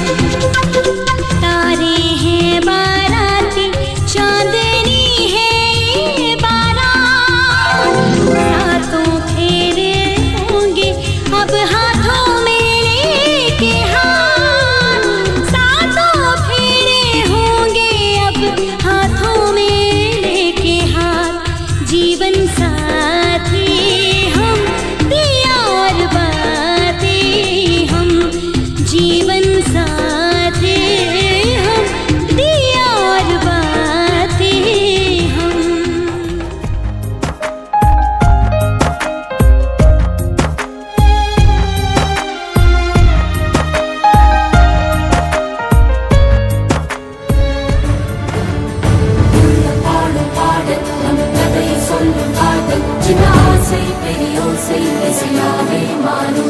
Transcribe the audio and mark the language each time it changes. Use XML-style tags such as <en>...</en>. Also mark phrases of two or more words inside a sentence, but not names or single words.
<hi>तारे हैं बाराती, चांदनी है ये बारात, सातों फेरे होंगे अब हाथों में लेके हाथ, सातों फेरे होंगे अब हाथों में लेके हाथ। जीवन साथी हम, दिया और बाती हम, जीवन साथी हम, दिया और बाती हम।</hi> <ta>பாடும் பாடல் நம் கதை சொல்லும் காதல், சின்ன ஆசை பெரிய ஓசை இசையாவே மாறும்.</ta>